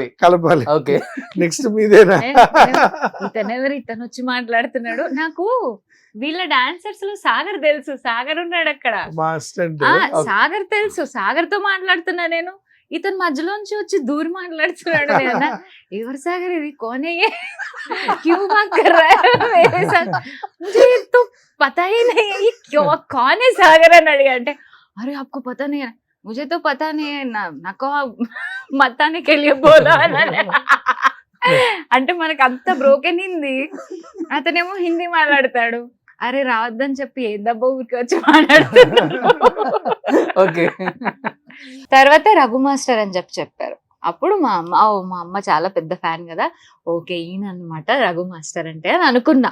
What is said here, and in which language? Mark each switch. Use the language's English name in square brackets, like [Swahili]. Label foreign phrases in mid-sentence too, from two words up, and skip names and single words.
[Telugu] ఓకే, నెక్స్ట్ మీదేనా. ఇతనెవరు, ఇతను వచ్చి మాట్లాడుతున్నాడు. నాకు వీళ్ళ డాన్సర్స్ లో సాగర్ తెలుసు, సాగర్ ఉన్నాడు అక్కడ. మా అసిస్టెంట్ సాగర్ తెలుసు, సాగర్ తో మాట్లాడుతున్నా నేను. ఇతను మధ్యలోంచి వచ్చి దూరి మాట్లాడుతున్నాడు. ఎవరు సాగర్ ఇది, [Hindi] कोने क्यूं बात कर रहा है मेरे साथ, मुझे तो पता ही नहीं है ये क्यों, कौन है सागर [Telugu] అని అడిగా. [Hindi] అంటే अरे आपको पता नहीं है, मुझे तो पता नहीं है, [Telugu] నాకు మతానే [Hindi] के लिए बोला [Telugu] అంటే మనకు అంత బ్రోకెన్ హిందీ, అతనేమో హిందీ మాట్లాడతాడు. అరే రావద్దని చెప్పి ఏ దెబ్బ ఊరికి వచ్చి మాట్లాడుతున్నాడు. ఓకే. తర్వాత రఘు మాస్టర్ అని చెప్పారు. అప్పుడు మా అమ్మ చాలా పెద్ద ఫ్యాన్ కదా, ఓకే ఈయన అనమాట రఘు మాస్టర్ అంటే అని అనుకున్నా.